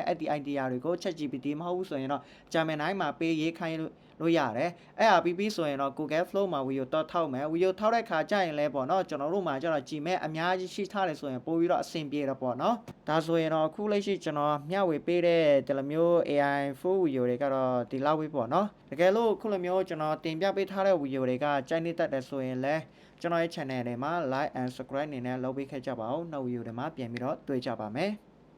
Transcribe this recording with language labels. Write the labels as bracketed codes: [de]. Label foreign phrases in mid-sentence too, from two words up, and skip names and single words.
[my] အဲ့ဒီ idea တွေကို ChatGPT မဟုတ်ဘူးဆိုရင်တော့ Gemini မှာပေးရေးခိုင်းလို့ရတယ်အဲ့အပြီးဆိုရင်တော့ Google Flow မှာဝီဒီယိုတော့ထောက်မယ်ဝီဒီယိုထောက်တဲ့ခါကျရင်လည်းပေါ့နော်ကျွန်တော်တို့မှာကျတော့ကြည်မဲ့အများကြီးရှိထားတယ်ဆိုရင်ပို့ပြီးတော့အဆင်ပြေတော့ပေါ့နော်ဒါဆိုရင်တော့အခုလက်ရှိကျွန်တော်မျှဝေပေးတဲ့တယ်လမျိုး [en] AI full [my] ဝီဒီယိုတွေကတော့ဒီလောက်ပဲပေါ့နော်တကယ်လို့ခုလိုမျိုးကျွန်တော်တင်ပြပေးထားတဲ့ဗီဒီယိုတွေကကြိုက်နေတတ်တယ်ဆိုရင်လည်းကျွန်တော်ရဲ့ channel ထဲမှာ [en] like and subscribe [my] နေနဲ့လုပ်ပေးခဲ့ကြပါဦးနောက်ဗီဒီယိုတွေမှာပြန်ပြီးတော့တွေ့ကြပါမယ်